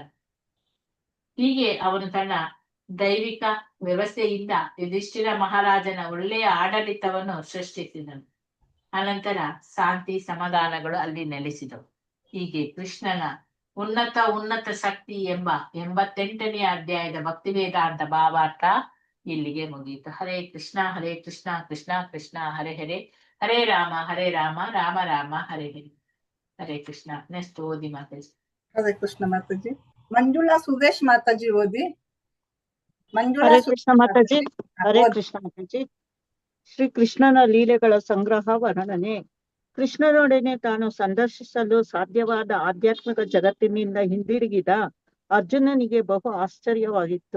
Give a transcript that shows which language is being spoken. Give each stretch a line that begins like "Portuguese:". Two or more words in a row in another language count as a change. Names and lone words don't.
Kannada: ಹೀಗೆ ಅವನು ತನ್ನ ದೈವಿಕ ವ್ಯವಸ್ಥೆಯಿಂದ ಯುಧಿಷ್ಠಿರ ಮಹಾರಾಜನ ಒಳ್ಳೆಯ ಆಡಳಿತವನ್ನು ಸೃಷ್ಟಿಸಿದನು. ಅನಂತರ ಶಾಂತಿ ಸಮಾಧಾನಗಳು ಅಲ್ಲಿ ನೆಲೆಸಿದವು. ಹೀಗೆ ಕೃಷ್ಣನ ಉನ್ನತ ಶಕ್ತಿ ಎಂಬ 88ನೇ ಅಧ್ಯಾಯದ ಭಕ್ತಿ ವೇದಾಂತ ಭಾವಾರ್ಥ ಇಲ್ಲಿಗೆ ಮುಗಿಯಿತು.
Sanskrit: ಹರೇ ಕೃಷ್ಣ ಕೃಷ್ಣ ಕೃಷ್ಣ ಹರೇ ಹರೇ, ಹರೇ ರಾಮ ರಾಮ ರಾಮ ಹರೇ ಹರೇ.
Kannada: ಹರೇ ಕೃಷ್ಣ. ನೆಕ್ಸ್ಟ್ ಓದಿ ಮಾತಾಜಿ. ಹರೇ ಕೃಷ್ಣ ಮಾತಾಜಿ. ಮಂಜುಳಾ ಸುರೇಶ್ ಮಾತಾಜಿ ಓದಿ. ಹರೇ ಕೃಷ್ಣ ಮಾತಾಜಿ. ಹರೇ ಕೃಷ್ಣ ಮಾತಾಜಿ. ಶ್ರೀ ಕೃಷ್ಣನ ಲೀಲೆಗಳ ಸಂಗ್ರಹ ವರ್ಣನೆ. ಕೃಷ್ಣನೊಡನೆ ತಾನು ಸಂದರ್ಶಿಸಲು ಸಾಧ್ಯವಾದ ಆಧ್ಯಾತ್ಮಿಕ ಜಗತ್ತಿನಿಂದ ಹಿಂದಿರುಗಿದ ಅರ್ಜುನನಿಗೆ ಬಹು ಆಶ್ಚರ್ಯವಾಗಿತ್ತು.